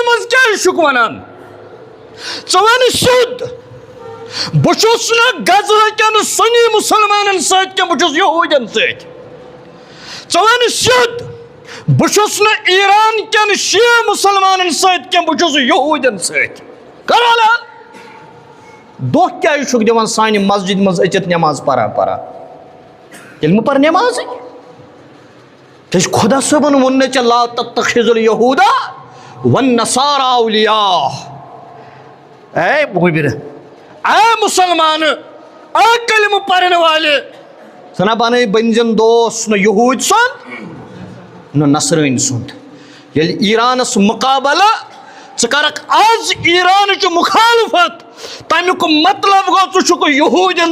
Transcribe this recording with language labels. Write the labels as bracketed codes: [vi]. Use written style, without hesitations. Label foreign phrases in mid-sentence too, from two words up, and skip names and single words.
[ks] مز کیا چھُکھ ونان ژٕ وَن سیوٚد بہٕ چھُس نہٕ غزہ کٮ۪ن سنی مسلمانن سۭتۍ کینٛہہ بہٕ چھُس یہودین سۭتۍ ژٕ وَن سیوٚد بہٕ چھُس نہٕ ایران کٮ۪ن شیعہ مسلمانن سۭتۍ کینٛہہ بہٕ چھُس یہودین سۭتۍ کر اعلان دۄہ کیازِ چھُکھ دِوان سانہِ مسجد منٛز أژِتھ نٮ۪ماز پران ییٚلہِ مہٕ پر نٮ۪مازٕے کیازِ خۄدا صٲبن ووٚن نہٕ ژےٚ [ar] لا تتخذوا اليهوٗدا والنصارى اولیاء [ks] اے مُبِر اے مسلمان اے کلمہ پرن والے ژٕ بنٲے بٔنزٮ۪ن دوس نہ یہوٗدۍ سُنٛد نہ نصرٲنۍ سُنٛد ییٚلہِ ایرانس مقابلہ ژٕ کرکھ آز ایرانٕچ مخالفت تمیُک مطلب گوٚو ژٕ چھُکھ یہوٗدین